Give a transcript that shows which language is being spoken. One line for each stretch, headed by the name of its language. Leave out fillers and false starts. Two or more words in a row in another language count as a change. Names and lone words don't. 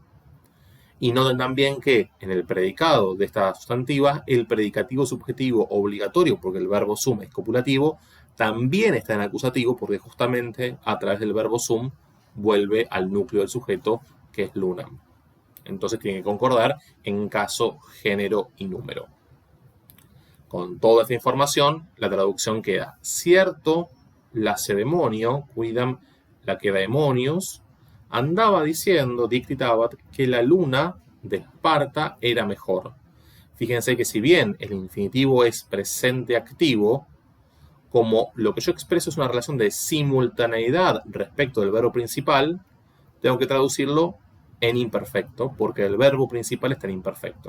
Spanish: Y noten también que en el predicado de esta sustantiva, el predicativo subjetivo obligatorio, porque el verbo sum es copulativo, también está en acusativo, porque justamente a través del verbo sum vuelve al núcleo del sujeto, que es lunam. Entonces tiene que concordar en caso, género y número. Con toda esta información, la traducción queda: cierto lacedemonio,
Latin: quidam laquedaemonios,
Spanish: andaba diciendo, dictabat, que la luna de Esparta era mejor. Fíjense que si bien el infinitivo es presente activo, como lo que yo expreso es una relación de simultaneidad respecto del verbo principal, tengo que traducirlo en imperfecto, porque el verbo principal está en imperfecto.